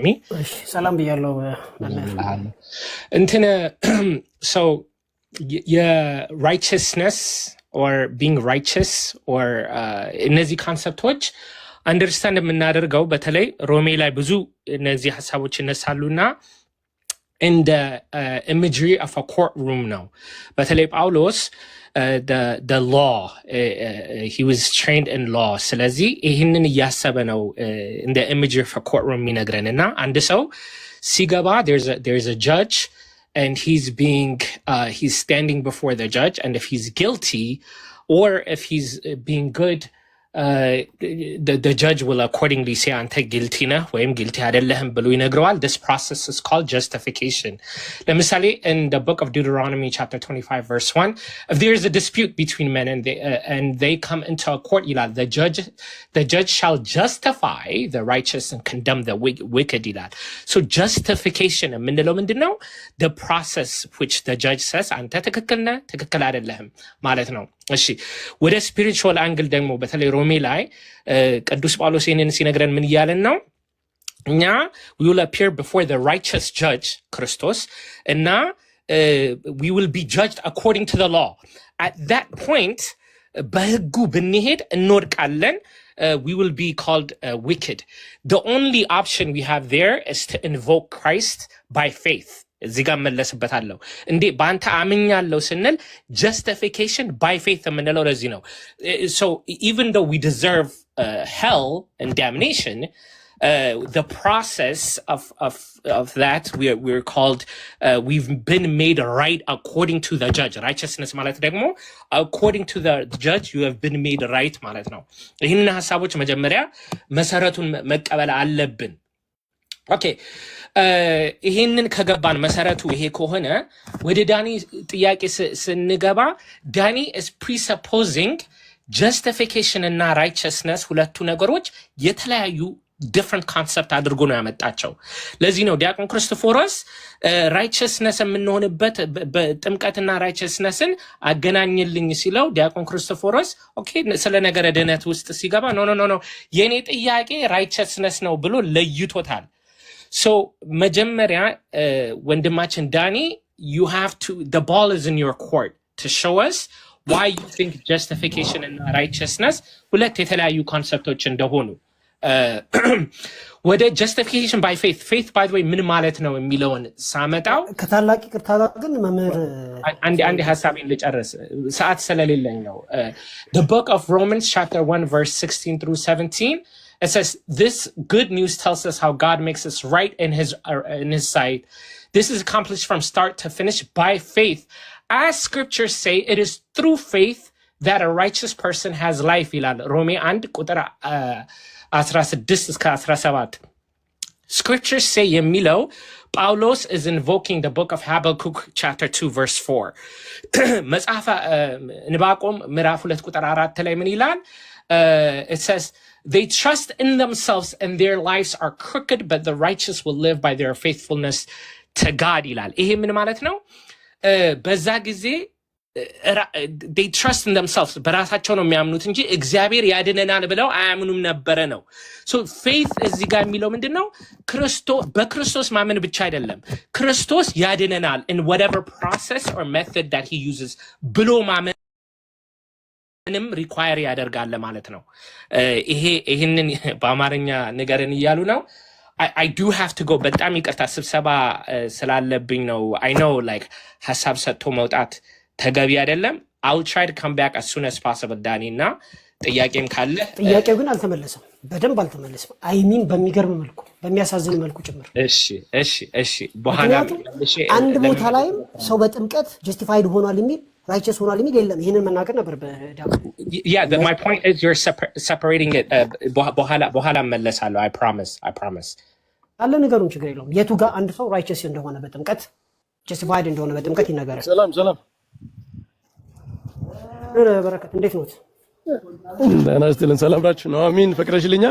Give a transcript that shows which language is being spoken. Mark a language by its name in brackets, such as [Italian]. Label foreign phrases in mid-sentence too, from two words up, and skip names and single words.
[Amharic] ሰላም ብያለው። እንትን ሰው የራይቸስነስ [English] or being righteous or [Amharic] እነዚህ ኮንሰፕቶች አንደርስታንድ የምናደርገው በተለይ ሮሜ ላይ ብዙ እነዚህ ሀሳቦች ይነሳሉና [English] in the imagery of a courtroom now. በተለይ ጳውሎስ the law he was trained in law. [Amharic] ስለዚህ ይህንን እያሰበ ነው [English] in the imagery of a courtroom [Amharic] የሚነግረን እና አንድ ሰው ሲገባ [English] there's a judge and he's standing before the judge, and if he's guilty or if he's being good, the judge will accordingly say [Amharic] አንተ guilty ነህ ወይም guilty አይደለህም ብሎ ይነግረዋል. [English] This process is called justification. ለምሳሌ in the book of Deuteronomy chapter 25 verse 1, if there is a dispute between men and they come into a court, ይላል, the judge shall justify the righteous and condemn the wicked ይላል. So justification [Amharic] የምንለው ምንድነው? [English] The process which the judge says [Amharic] አንተ ትክክል ነህ ትክክል አይደለህም ማለት ነው። እሺ ወደ [English] spiritual angle [Amharic] ደግሞ በተለይ ሮሜ ላይ ቅዱስ ጳውሎስ ይህንን ሲነግረን ምን እያለን ነው? [English] እኛ we will appear before the righteous judge ክርስቶስ እና we will be judged according to the law. At that point [Amharic] በህጉ ብንሄድ እንወድቃለን. [English] We will be called wicked. The only option we have there is to invoke Christ by faith. [Amharic] እዚህ ጋር መለስበታለሁ። እንዴ በአንተ አምኛለሁ ስንል [English] justification by faith [Amharic] የምንለው ለዚህ ነው። [English] So even though we deserve hell and damnation, the process of that we're called we've been made right according to the judge. [Amharic] Righteousness ማለት ደግሞ [English] according to the judge you have been made right [Amharic] ማለት ነው። ይህንን ሐሳቦች መጀመሪያ መሰረቱን መቀበል አለብን። ኦኬ ይሄንን ከገባን መሰረቱ ይሄ ከሆነ ወደ ዳኒ ጥያቄ ስንገባ ዳኒ [English] is presupposing justification [Amharic] እና righteousness ሁለቱ ነገሮች የተለያዩ [English] different concept [Amharic] አድርጎ ነው ያመጣቸው። ለዚህ ነው ዲያቆን ክርስቶፎሮስ righteousness የምንሆንበት በጥምቀትና righteousnessን አገናኝልኝ ሲለው ዲያቆን ክርስቶፎሮስ ኦኬ ስለ ነገረ ድነት ውስጥ ሲገባ ኖ የኔ ጥያቄ righteousness ነው ብሎ ለይቶታል። So መጀመሪያ ወንድማችን ዳኒ [English] you have to the ball is in your court to show us why you think justification and righteousness [Amharic] ሁለት የተለያዩ ኮንሰፕቶች እንደሆኑ ወደ [English] justification by faith by the way [Amharic] ምን ማለት ነው የሚለውን ሳመጣው ከታላቅ ይቅርታ ግን መምህር [English] አንድ ሐሳቤን ልጨርስ ሰዓት ስለሌለኝ ነው። The book of Romans chapter 1 verse 16 through 17 it says this good news tells us how God makes us right in his sight. This is accomplished from start to finish by faith. As scriptures say, it is through faith that a righteous person has life. [Amharic] ይላል ሮሜ 1 ቁጥር 16 እስከ 17 [English] Scriptures say [Amharic] የሚለው [English] Paulos is invoking the book of Habakkuk chapter 2 verse 4 [Amharic] መጽሐፈ ዕንባቆም ምዕራፍ 2 ቁጥር 4 ላይ ምን ይላል? [English] It says they trust in themselves and their lives are crooked but the righteous will live by their faithfulness to God [Amharic] ይላል። ይሄ ምን ማለት ነው? በዛ ጊዜ [English] they trust in themselves [Amharic] በራሳቸው ነው የሚያምኑት እንጂ እግዚአብሔር ያድነናል ብለው አያምኑም ነበረ ነው። [English] so faith [Amharic] እዚህ ጋር የሚለው ምንድነው? በክርስቶስ ማመን ብቻ አይደለም ክርስቶስ ያድነናል [English] in whatever process or method that he uses [Amharic] ብሎ ማመንም require ያደርጋል ማለት ነው። ይሄንን በአማርኛ ነገርን እያሉ ነው። [English] I do have to go [Amharic] በጣም ይቅርታ ስብሰባ ስላለብኝ ነው። [English] I know like [Amharic] ሐሳብ ሰጥቶ መውጣት ተገቢ አይደለም። [English] I'll try to come back as soon as possible [Amharic] ዳኒ እና ጥያቄም ካለ ጥያቄው ግን አልተመለሰም፣ በደንብ አልተመለሰም። አይሚን በሚገርም መልኩ በሚያሳዝን መልኩ ጭምር። እሺ በኋላ አንድ ቦታ ላይ ሰው በጥምቀት ጀስቲፋይድ ሆኗል የሚል ራይቸስ ሆኗል የሚል የለም። ይሄንን መናገር ነበር በዳኒ [English] my point is you're separating it [Amharic] በኋላ መለሳለሁ። [English] I promise [Amharic] አለ ነገሩን ችግር የለውም። የቱ ጋር አንድ ሰው ራይቸስ እንደሆነ በጥምቀት ጀስቲፋይድ እንደሆነ በጥምቀት ይነገራል። ሰላም በረከት እንዴት ነው? ደህና ስትልን ሰላም ናችሁ? ነው አሚን ፈቅረሽልኛል።